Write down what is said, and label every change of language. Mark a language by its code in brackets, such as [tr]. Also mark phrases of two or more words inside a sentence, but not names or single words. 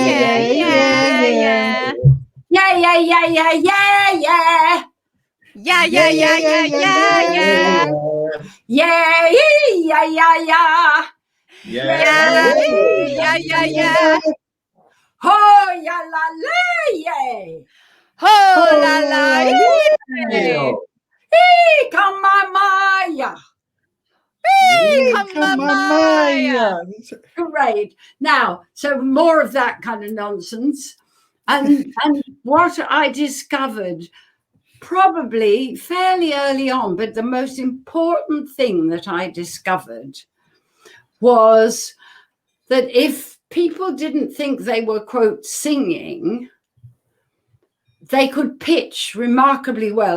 [en] Yeah, yeah, yeah, yeah, yeah. Yeah! Yeah, yeah, yeah, yeah, yeah, yeah. Yeah! Yeah, yeah, yeah, yeah. Ho ya la la yeah! Ho la la, yeah. Come on, Maya! Come on, Maya. Great. Now, so more of that kind of nonsense. And what I discovered probably fairly early on, but the most important thing that I discovered was that if people didn't think they were, quote, singing, they could pitch remarkably well.